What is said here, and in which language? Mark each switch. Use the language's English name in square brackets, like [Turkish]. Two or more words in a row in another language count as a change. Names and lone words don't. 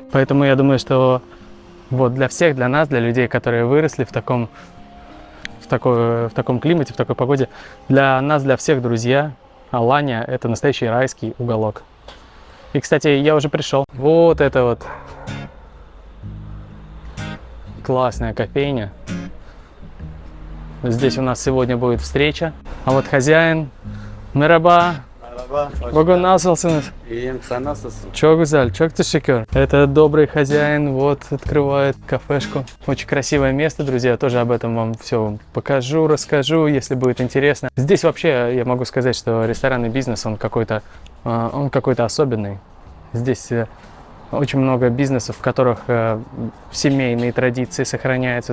[Russian] Поэтому я думаю, что вот для всех, для нас, для людей, которые выросли в таком климате, в такой погоде, для нас, для всех, друзья, Аланья — это настоящий райский уголок. И, кстати, я уже пришел. Вот это вот классная кофейня. Здесь у нас сегодня будет встреча. А вот хозяин. [Turkish] Мераба. Bugün nasılsınız? İyiyim, sen nasılsın? Çok güzel, çok teşekkür. [Russian] Это добрый хозяин, вот, открывает кафешку. Очень красивое место, друзья, тоже об этом вам все покажу, расскажу, если будет интересно. Здесь вообще, я могу сказать, что ресторанный бизнес, он какой-то особенный. Здесь очень много бизнесов, в которых семейные традиции сохраняются.